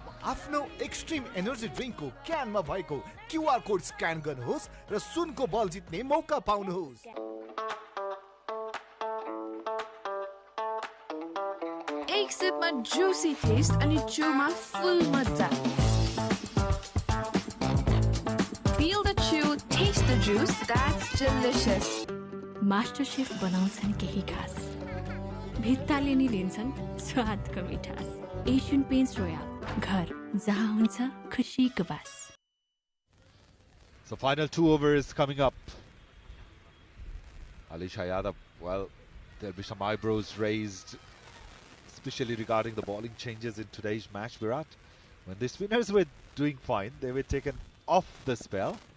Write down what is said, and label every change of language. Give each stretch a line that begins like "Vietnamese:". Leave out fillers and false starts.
Nepali: आफ्नो extreme energy ड्रिङ्कको क्यानमा भएको QR code scan गर्नुहोस् र सुनको बल जित्ने मौका पाउनुहोस्। एक सिपमा जुसी टेस्ट अनि चुमा फुल मजा।
English: Feel the chew, taste the juice, that's delicious.
Nepali: Master chef बनाउँछन् केही खास। भित्ताले नि लिन्छन् स्वादको मिठास। एशियन पेन्ट्स रोयल घर जहाँ हुन्छ खुसीको बास।
English: So final 2 overs coming up. Alisha Yadav, well, there'll be some eyebrows raised, especially regarding the bowling changes in today's match, Virat. When the spinners were doing fine, they were taken off the spell.